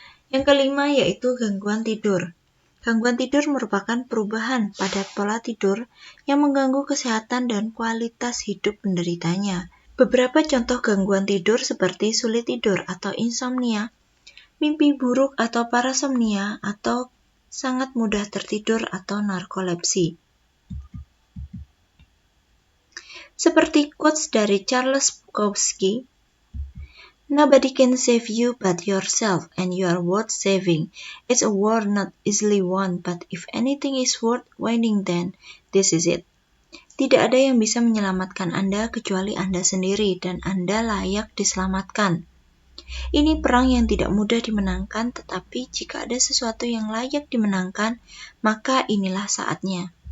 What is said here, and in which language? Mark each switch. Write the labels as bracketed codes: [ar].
[id] Yang kelima yaitu gangguan tidur. Gangguan tidur merupakan perubahan pada pola tidur yang mengganggu kesehatan dan kualitas hidup penderitanya. Beberapa contoh gangguan tidur seperti sulit tidur atau insomnia, mimpi buruk atau parasomnia, atau sangat mudah tertidur atau narkolepsi. Seperti quotes dari [en] Charles Bukowski, "Nobody can save you but yourself, and you are worth saving. It's a war not easily won, but if anything is worth winning then this is it." [id] Tidak ada yang bisa menyelamatkan Anda kecuali Anda sendiri, dan Anda layak diselamatkan. Ini perang yang tidak mudah dimenangkan, tetapi jika ada sesuatu yang layak dimenangkan, maka inilah saatnya.